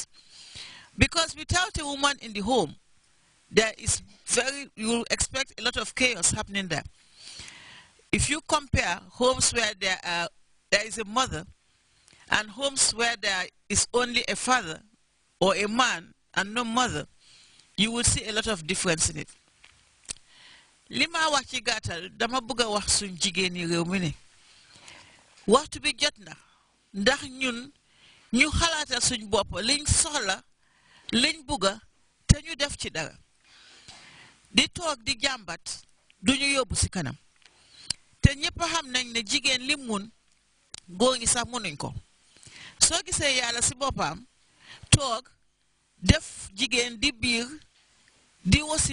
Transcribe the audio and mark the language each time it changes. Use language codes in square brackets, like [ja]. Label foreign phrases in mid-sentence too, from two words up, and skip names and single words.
[en] Because without a woman in the home, you will expect a lot of chaos happening there. If you compare homes where there is a mother and homes where there is only a father or a man and no mother, you will see a lot of difference in it. [wo] Lima wax ci gàttal dama bëgg a wax suñ jigéen ñi réew mi ne waxtu bi jot na ndax ñun ñu xalaatal suñ bopp liñ soxla liñ bëgga te ñu def ci dara di toog di jàmbat duñu yóbbu ci kanam te ñëpp xam nañ ne jigéen li mun góor ñi sax munuñ ko soo gisee yàlla ci boppam toog def jigéen di biir di wasi